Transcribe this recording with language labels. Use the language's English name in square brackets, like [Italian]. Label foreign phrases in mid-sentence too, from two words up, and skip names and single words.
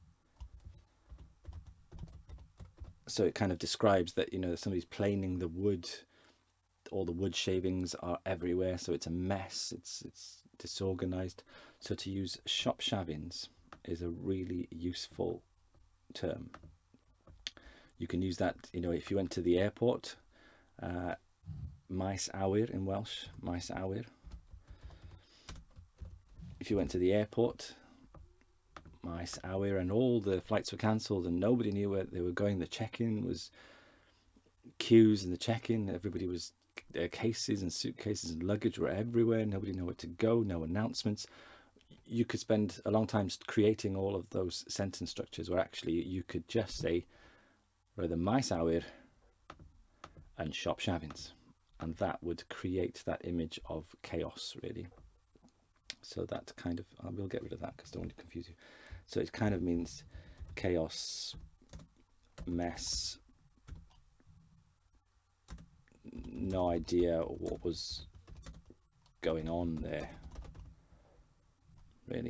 [English] So it kind of describes that, you know, somebody's planing the wood, all the wood shavings are everywhere, so it's a mess, it's disorganized. So to use shavins is a really useful term. You can use that, you know, if you went to the airport, [Welsh] maes awyr [English] in Welsh, [Welsh] maes awyr. [English] If you went to the airport, [Welsh] maes awyr, [English] and all the flights were cancelled and nobody knew where they were going, the check-in was queues in the check-in, everybody was, cases and suitcases and luggage were everywhere, nobody knew where to go, no announcements. you could spend a long time creating all of those sentence structures, where actually you could just say [Welsh] Rhoi'r maes awyr [English] and [Welsh] shop shavins, [English] and that would create that image of chaos, really. So that kind of, I will get rid of that because I don't want to confuse you. So it kind of means chaos, mess, no idea what was going on there, really.